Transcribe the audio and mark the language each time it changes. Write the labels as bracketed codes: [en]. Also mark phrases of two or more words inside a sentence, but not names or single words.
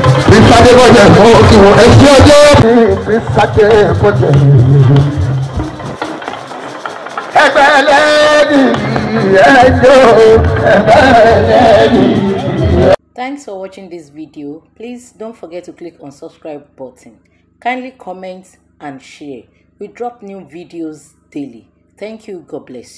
[yo] Bí Sade bọ́jà fún òkè wọn, ẹ ṣe ọjọ́. Bí Sade bọ́jà. Ẹgbẹ́ lẹ́ẹ̀dì, ẹjọ́, ẹgbẹ́ lẹ́ẹ̀dì. [en] Thanks for watching this video. Please don't forget to click on subscribe button. Kindly comment and share. We drop new videos daily. Thank you. God bless you.